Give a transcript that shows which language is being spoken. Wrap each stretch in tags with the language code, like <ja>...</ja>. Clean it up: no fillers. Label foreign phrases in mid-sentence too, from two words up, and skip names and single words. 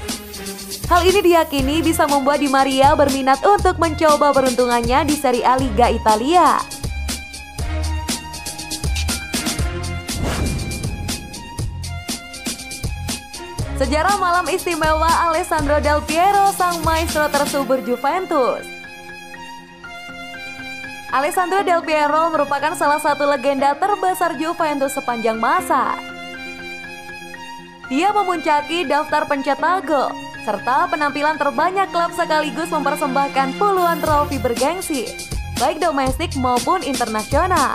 <id>Hal ini diyakini bisa membuat Di Maria berminat untuk mencoba peruntungannya di Serie A Liga Italia. Sejarah malam istimewa Alessandro Del Piero, sang maestro tersubur Juventus. Alessandro Del Piero merupakan salah satu legenda terbesar Juventus sepanjang masa. Dia memuncaki daftar pencetak gol serta penampilan terbanyak klub sekaligus mempersembahkan puluhan trofi bergengsi, baik domestik maupun internasional.</id>